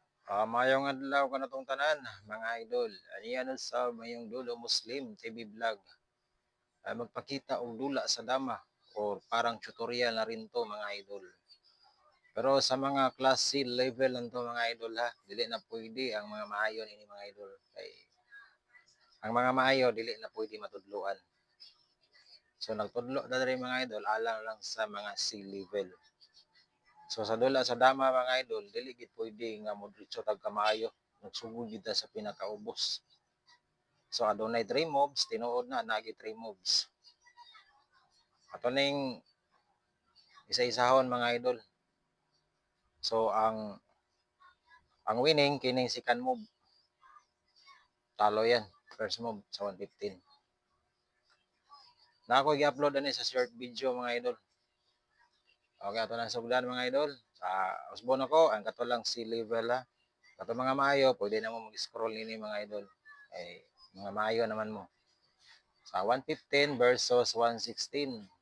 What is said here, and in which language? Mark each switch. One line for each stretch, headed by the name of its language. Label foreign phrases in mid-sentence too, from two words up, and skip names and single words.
Cebuano: Mayong adlaw kanatong tanan, mga idol. Aniya nun sa mayong dulo Muslim TV vlog. Magpakita og dula sa dama or parang tutorial
Filipino: na rin
Cebuano: to, mga idol. Pero sa mga
English: class C level
Cebuano: lang to, mga idol, ha. Dili na pwede ang mga maayo ini, mga idol. Kay ang mga maayo dili na pwede matudloan. So nagtudlo
Filipino: na rin,
Cebuano: mga idol, alang lang sa mga
English: C level.
Cebuano: So sa dula sa dama, mga idol, dili gid pwede nga modritso tag kamaayo. Nagsugod gid ta sa pinakaubos. So adunay 3 moves, tinuod na nagi 3 moves. Ato ning isa-isahon, mga idol. So ang winning kining
English: second move.
Cebuano: Talo yan.
English: First move
Cebuano: sa 115. Na ako i-upload ani sa
English: short video,
Cebuano: mga idol. Okay, ato na sugdan, mga idol. Sa usbon ako, ang kato lang si level, ha. Kato mga maayo, pwede na mo mag-scroll nini, mga idol. Ay, mga maayo naman mo. Sa 115 versus 116.